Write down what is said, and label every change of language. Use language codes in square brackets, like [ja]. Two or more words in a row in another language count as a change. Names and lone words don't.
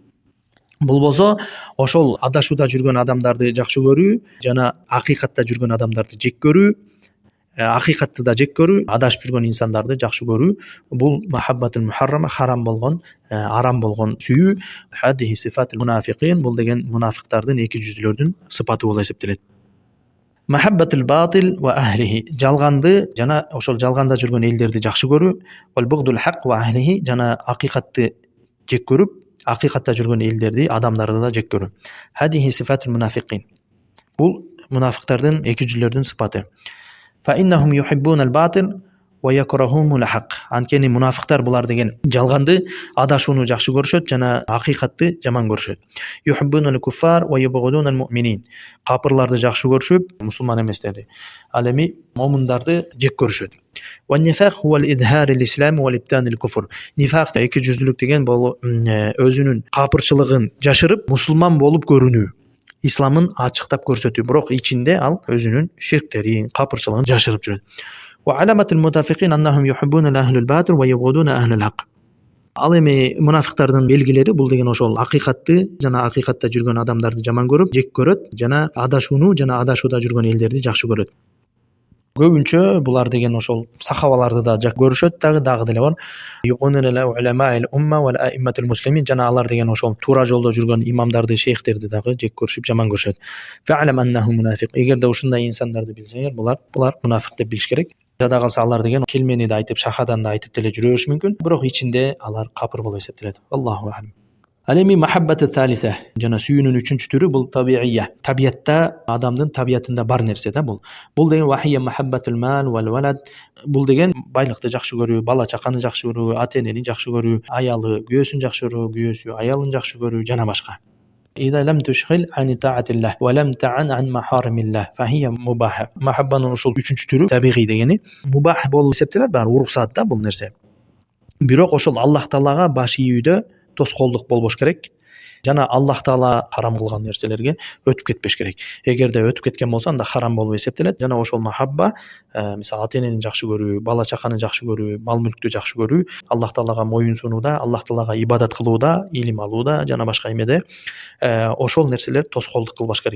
[ky] Бул болсо ошол адашууда жүргөн адамдарды жакшы көрүү жана акыйкатта жүргөн адамдарды жек көрүү, акыйкатты да жек көрүү, адашып жүргөн инсандарды жакшы көрүү. Бул [ar] المحبة المحرمة, [ky] харам болгон, арам болгон сүйүү. [ar] هذه صفة المنافقين, [ky] бул деген мунафиктардын, эки жүздүүлөрдүн сыпаты болуп эсептелет. [ar] محبة الباطل وأهله, [ky] жалганды жана ошол жалганда жүргөн элдерди жакшы көрүү. [ar] وبغض الحق وأهله, [ky] жана акыйкатты жек көрүп, акыйкатта жүргөн элдерди, адамдарды да жек көрүү. [ar] هذه صفة المنافقين, [ky] бул мунафиктардын, эки жүздүүлөрдүн сыпаты. [ar] فإنهم يحبون الباطل ويكرهون الحق. [ky] Анткени мунафиктар булар деген жалганды, адашууну жакшы көрүшөт жана акыйкатты жаман көрүшөт. [ar] يحبون الكفار ويبغضون المؤمنين. [ky] Капырларды жакшы көрүшүп, мусулман эместерди. Ал эми момундарды жек көрүшөт. [ar] والنفاق هو إظهار الإسلام وإبطان الكفر. [ky] Нифак эки жүздүүлүк деген бул өзүнүн капырчылыгын жашырып, мусулман болуп көрүнүү. Исламын ачыктап көрсөтүү, бирок ичинде ал өзүнүн ширктерин, капырчылыгын жашырып жүрөт. [ar] وعلامة المنافقين أنهم يحبون أهل الباطل ويبغضون أهل الحق. [ky] Ал эми мунафиктардын белгилери бул деген ошол акыйкатты жана акыйкатта жүргөн адамдарды жаман көрүп, жек көрөт жана адашууну жана адашууда жүргөн элдерди жакшы көрөт. Көбүнчө булар деген ошол сахабаларды да жак көрүшөт, дагы деле бар. Жана алар деген ошол туура жолдо жүргөн имамдарды, шейхтерди дагы жек көрүшүп, жаман көрүшөт. Эгерде ушундай инсандарды билсеңер, булар мунафик деп билиш керек. Жада калса алар деген келмени да айтып, шахадан да айтып деле жүрө бериши мүмкүн, бирок ичинде алар капыр болуп эсептелет. [ar] الله أعلم. [ky] Ал эми [ar] المحبة الثالثة, [ky] жана сүйүүнүн үчүнчү түрү бул табиия. Табиятта, адамдын табиятында бар нерсе да бул. Бул деген [ar] وهي محبة المال والولد. [ky] Бул деген байлыкты жакшы көрүү, бала чаканы жакшы көрүү, ата-энени жакшы көрүү, аялы күйөөсүн жакшы көрүү, күйөөсү аялын жакшы көрүү жана башка. [ar] إذا لم تشغل عن طاعة الله ولم تعن عن محارم الله فهي مباح. [ky] Махаббанын ушул үчүнчү түрү табигый дегени мубах болуп эсептелет, баары уруксат да бул нерсе. Бирок ошол Аллах Таалага баш ийүүдө тоскоолдук болбош керек жана Аллах Таала харам кылган нерселерге өтүп кетпеш керек. Эгерде өтүп кеткен болсо, анда харам болуп эсептелет. Жана ошол махабба, мисалы ата-энени жакшы көрүү, бала чаканы жакшы көрүү, мал мүлктү жакшы көрүү, Аллах Таалага моюн сунууда, Аллах Таалага ибадат кылууда, илим алууда жана башка эмеде ошол нерселер тоскоолдук кылбаш керек.